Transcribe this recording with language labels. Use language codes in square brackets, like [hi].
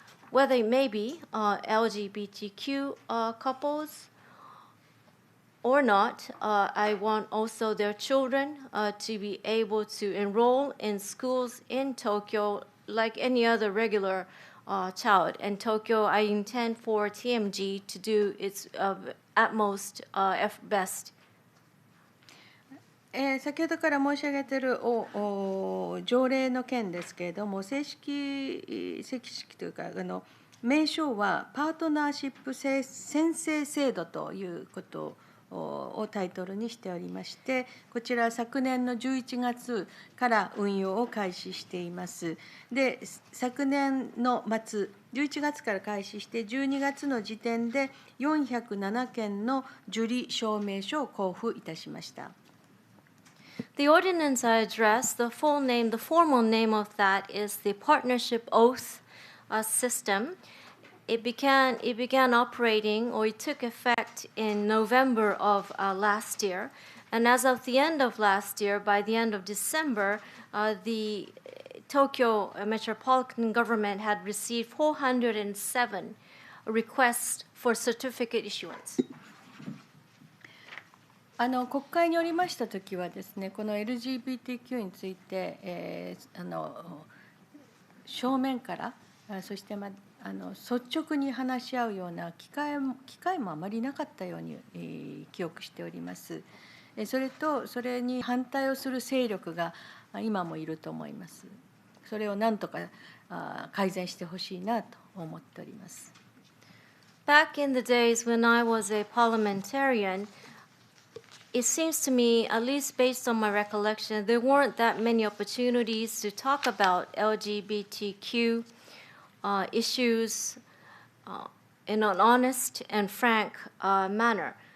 [en] Whether it may be LGBTQ couples or not, I want also their children to be able to enroll in schools in Tokyo like any other regular child. And Tokyo, I intend for TMG to do its utmost best. [ja] 先ほどから申し上げている条例の件ですけれども、正式というか名称はパートナーシップ宣誓制度ということをタイトルにしておりまして、こちら昨年の11月から運用を開始しています。で、昨年の末11月から開始して12月の時点で407件の受理証明書を交付いたしました。 [en] The ordinance I address, the formal name of that is the Partnership Oath System. It began operating, or it took effect in November of last year. And as of the end of last year, by the end of December, the Tokyo metropolitan government had received 407 requests for certificate issuance. [ja] 国会におりましたときはですね、この LGBTQ について、正面からそして率直に話し合うような機会もあまりなかったように、記憶しております。それとそれに反対をする勢力が今もいると思います。それをなんとか改善してほしいなと思っております。 [en] Back in the days when I was a parliamentarian, it seems to me, at least based on my recollection, there weren't that many opportunities to talk about LGBTQ issues in an honest and frank manner.